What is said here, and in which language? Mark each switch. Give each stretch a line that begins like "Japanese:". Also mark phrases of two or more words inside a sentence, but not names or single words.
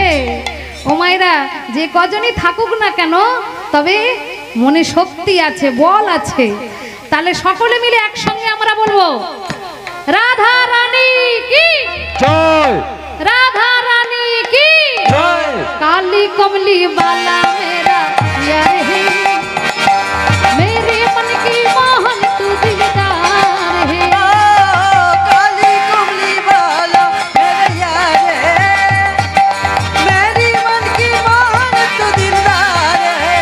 Bangla: ও মায়েরা, যে কজনই থাকুক না কেন, তবে মনে শক্তি আছে, বল আছে। তাহলে সকলে মিলে একসঙ্গে আমরা বলবো রাধা রানী কি জয়, রাধা রানী কি জয়।
Hindi: काली कमली वाला मेरा यार है, मेरे मन की मोहन तू दिलदार है। काली कमली वाला मेरा यार है, मेरी मन की मोहन तू दिलदार है।